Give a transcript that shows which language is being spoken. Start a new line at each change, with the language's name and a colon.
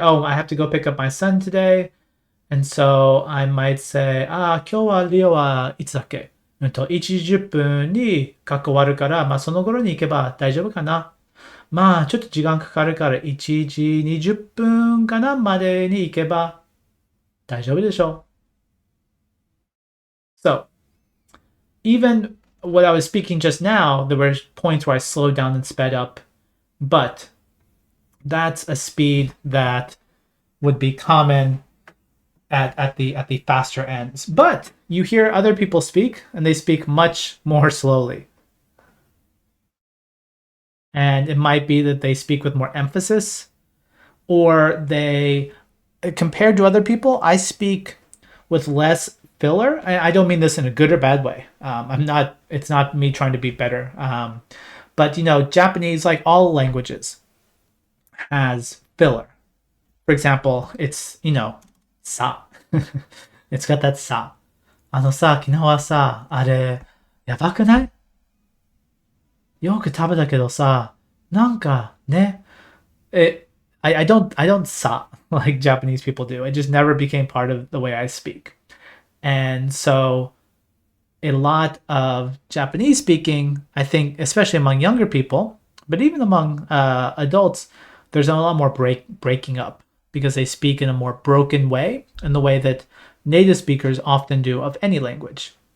English: Oh, I have to go pick up my son today. And so I might say,
Japanese: 今日はリオはいつだっけ1時10分に学校終わるから、その頃に行けば大丈夫かな。ちょっと時間かかるから1時20分かなまでに行けば大丈夫でしょ。
English: So, even what I was speaking just now, there were points where I slowed down and sped up, but that's a speed that would be common at the faster ends. But you hear other people speak, and they speak much more slowly. And it might be that they speak with more emphasis, or compared to other people, I speak with less filler. I don't mean this in a good or bad way. It's not me trying to be better. But Japanese, like all languages, has filler. For example, it's sa. It's got that sa.
Japanese: 昨日はさ、あれ、やばくない？よく食べたけどさ、なんかね、
English: I don't sa like Japanese people do. It just never became part of the way I speak. And so a lot of Japanese speaking, I think, especially among younger people, but even among adults, there's a lot more breaking up because they speak in a more broken way, in the way that native speakers often do of any language.